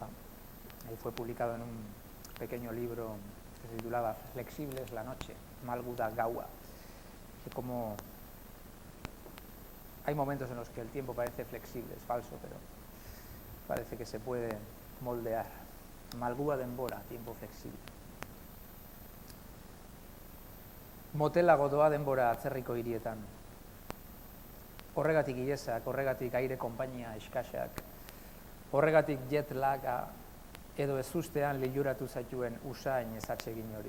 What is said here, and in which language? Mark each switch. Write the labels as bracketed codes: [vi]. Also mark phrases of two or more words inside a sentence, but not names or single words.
[es] Y fue publicado en un pequeño libro que se titulaba Flexibles la noche, Malguda Gaua. Que como hay momentos en los que el tiempo parece flexible, es falso, pero parece que se puede moldear. [eu] Malgua denbora, [es] tiempo flexible. [eu] Motelago doa denbora atzerriko hirietan. Horregatik ilesak, horregatik aire konpainia eskasak, horregatik [en] jet laga [eu] edo ezustean liluratu zaituen usain ezatsegin hori.